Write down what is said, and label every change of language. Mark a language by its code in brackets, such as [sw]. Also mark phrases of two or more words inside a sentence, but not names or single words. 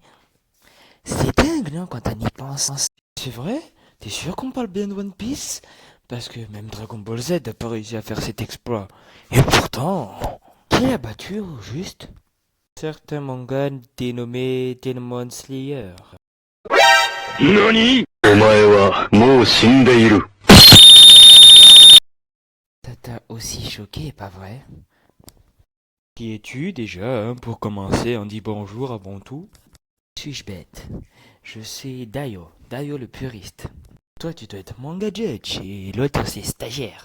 [fr] C'est dingue, non, quand on y pense. C'est vrai? T'es sûr qu'on parle bien de One Piece? Parce que même Dragon Ball Z n'a pas réussi à faire cet exploit. Et pourtant, qui l'a battu au juste? Certain manga dénommé Demon Slayer. [ja] 何お前はもう死んでいる。 [fr] Ça t'a aussi choqué, pas vrai? Qui es-tu déjà, hein, pour commencer? On dit bonjour avant tout. Suis-je bête? Je suis Dayo le puriste. Toi, tu dois être manga judge et l'autre, c'est stagiaire.